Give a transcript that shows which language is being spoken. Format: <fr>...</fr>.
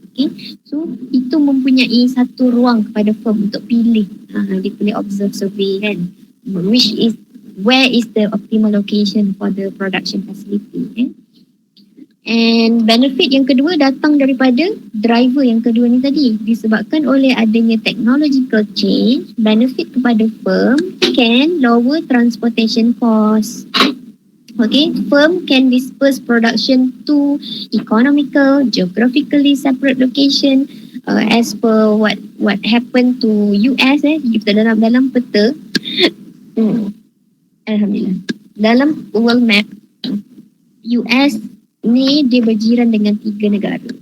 <ms>Okay, so itu mempunyai satu ruang kepada firm untuk pilih. Dia boleh</ms> <en>observe survey kan, where is the optimal location for the production facility.</en> <ms>And benefit yang kedua datang daripada driver yang kedua ni tadi. Disebabkan oleh adanya</ms> <en>technological change, benefit</en> <ms>kepada</ms> <en>firm can lower transportation cost. Okay, firm can disperse production to economical, geographically separate location as per what happened to US</en> <ms>kita dalam peta. Alhamdulillah. Dalam world map, US ni dia berjiran dengan 3 negara.</ms>